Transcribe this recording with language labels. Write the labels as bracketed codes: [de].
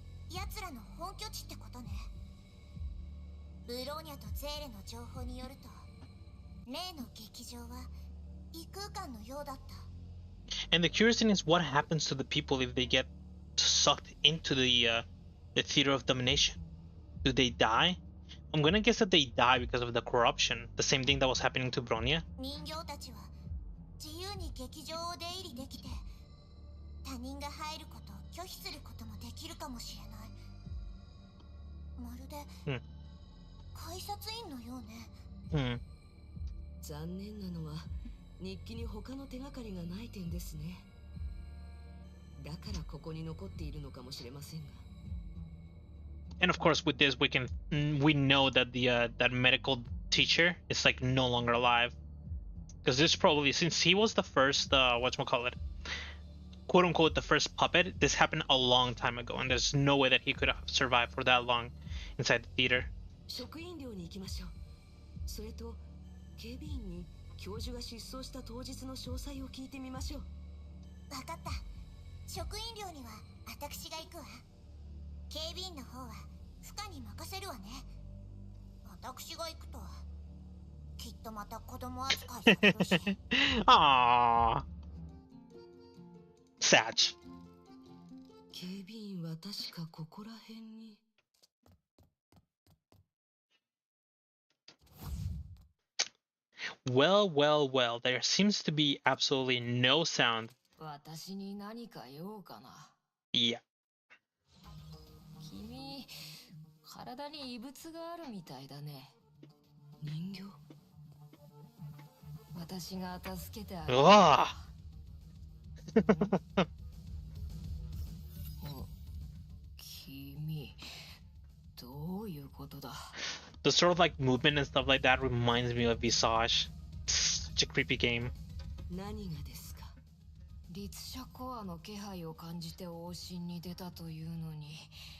[ja] 奴らの本拠地ってことね。ブローニャとゼーレの情報によると、例の劇場は異空間のようだった。 [en] And the curious thing is what happens to the people if they get sucked into the theater of domination. Do they die? I'm gonna guess that they die because of the corruption. The same thing that was happening to Bronya. [ja] 人形たちは自由に劇場を出入りできて、他人が入ることを拒否することもできるかもしれない。まるで改札員のようね。残念なのは日記に他の手がかりがない点ですね。だからここに残っているのかもしれませんが。 [en] And of course, with this, we know that the that medical teacher is like no longer alive, because this probably, since he was the first whatchamacallit, quote unquote the first puppet, this happened a long time ago, and there's no way that he could have survived for that long inside the theater. [ja] 職員寮に行きましょう。それと警備員に教授が失踪した当日の詳細を聞いてみましょう。わかった。職員寮には私が行くわ。警備員の方は負荷に任せるわね。私が行くときっとまた子供扱いされるし。 [en] Aww. Satch. [ja] 警備員は確かここら辺に。 [en] Well, well, well, there seems to be absolutely no sound. [ja] 私に何か用かな。 [en] Yeah. [ja] 君、体に異物があるみたいだね。人形？私が助けてあげる。君、どういうことだ？ [en] The sort of like movement and stuff like that reminds me of Visage. Such a creepy game. [ja] 何がですか？律者コアの気配を感じて往診に出たというのに。